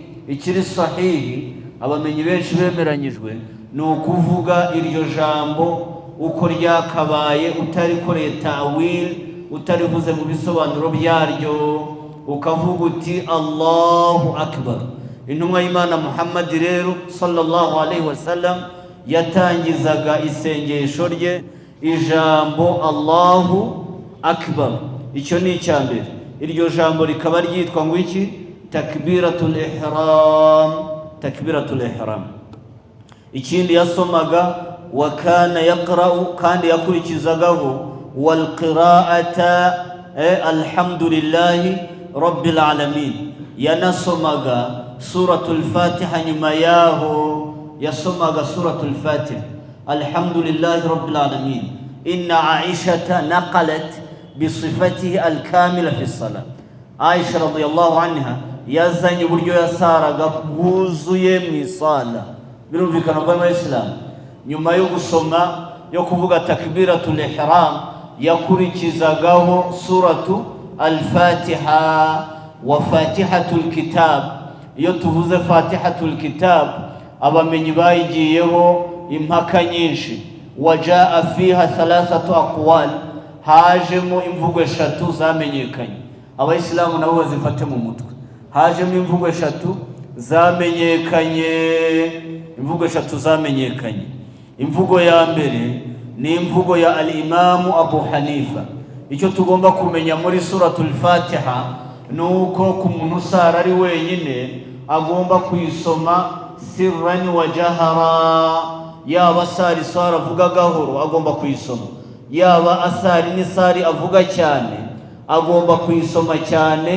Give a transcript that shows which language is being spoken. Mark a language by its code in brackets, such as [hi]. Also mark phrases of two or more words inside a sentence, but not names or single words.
[rw] Ikiri sahih abamenyi benshi bemeranyijwe ni ukuvuga iryo jambo uko ryakabaye, utarikoreye ta'wil, utarivuze mu bisobanuro byaryo, ukavuga uti [ar] الله أكبر. [rw] Intumwa y'Imana Muhammad rero [ar] صلى الله عليه وسلم [rw] yatangizaga isengesho rye ijambo [ar] الله أكبر. [rw] Icyo ni icyambere. Iryo jambo rikaba ryitwa ngo iki? [ar] تكبيرة الإحرام. تكبيرة الإحرام. [rw] Ikindi yasomaga [ar] وكان يقرأ, [rw] kandi yakurikizagaho [ar] والقراءة الحمد لله رب العالمين. [rw] Yanasomaga suratul Fatiha, nyuma yaho yasomaga suratul Fatiha [ar] الحمد لله رب العالمين. إن عائشة نقلت بصفته الكاملة في الصلاة. [rw] Aisha [ar] رضي الله عنها [rw] yazanye uburyo yasaraga bwuzuye mu isala. Birumvikana kwa Islam, nyuma yo gusoma yo kuvuga [ar] تكبيرة الإحرام [rw] yakurikizagaho [ar] سورة الفاتحة وفاتحة الكتاب. [rw] Iyo tuvuze fatihatul kitab abamenyi bayigiyeho impaka nyinshi. [ar] وجاء فيها ثلاثة أقوال, [rw] hajemo imvugo eshatu zamenyekanye. Abayisilamu nabo bazifate mu mutwe. Hajemo imvugo eshatu zamenyekanye. Imvugo ya mbere ni imvugo ya al-Imam Abu Hanifa. Icyo tugomba kumenya muri suratul Fatiha nuko ku muntu usara ari wenyine agomba kuyisoma [ar] سرا وجهرا. [rw] Yaba asari sara avuga gahoro agomba kuyisoma, yaba asari n'isari avuga cyane agomba kuyisoma cyane.